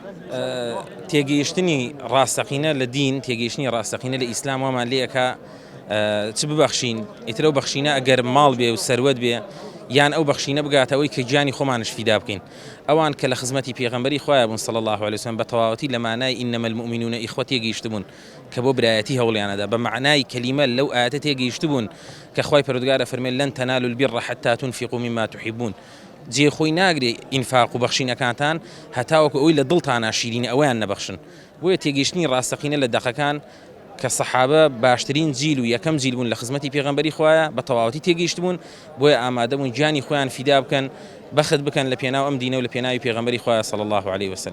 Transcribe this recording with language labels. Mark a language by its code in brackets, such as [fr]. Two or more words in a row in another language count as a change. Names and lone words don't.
[ckb] تێگەیشتنی ڕاستەقینە لە دین تێگەیشتنی ڕاستەقینە لە ئیسلام وەمان لێەکە چ ببەخشین ئیترە و بەخشینە ئەگەر ماڵ بێ و سەروەت بێ یان ئەو بەخشینە بگاتەوەی کە گیانی خۆمانش فیدا بکەین ئەوان کە لە خزمەتی پێغەمبەری خوایە بوون [ar] صلی الله عليه وسلم [ckb] بە تەواوەتی لە مانای [ar] ئینەمە المؤمنون ئیخوە [ckb] تێگەیشت بوون کە بۆ برایەتی هەوڵیانەدا بە معنای کەلیمە لەو ئاەتە تێگەیشت بوون کە خوای پەروەردگارە فەرمێ [ar] لەن تەنالوا البر حتى تنفقوا مما تحبون [ckb] جێخۆی ناگرێ ئینفاق و بەخشینەکانتان هەتاوەکو ئەوی لە دڵتانە شیرینە ئەویان نەبەخشن. بۆیە تێگەیشتنی ڕاستەقینە لە دەقەکان کە سەحابە باشترین جیل و یەکەم جیل بوون لە خزمەتی پێغەمبەری خوایە بە تەواوەتی تێگەیشت بوون بۆیە ئامادە بوون گیانی خۆیان فیدا بکەن بەخت بکەن لە پێناو ئەم دینە و لە پێناوی پێغەمبەری خوایە [ar] صلی الله عليه وسلم.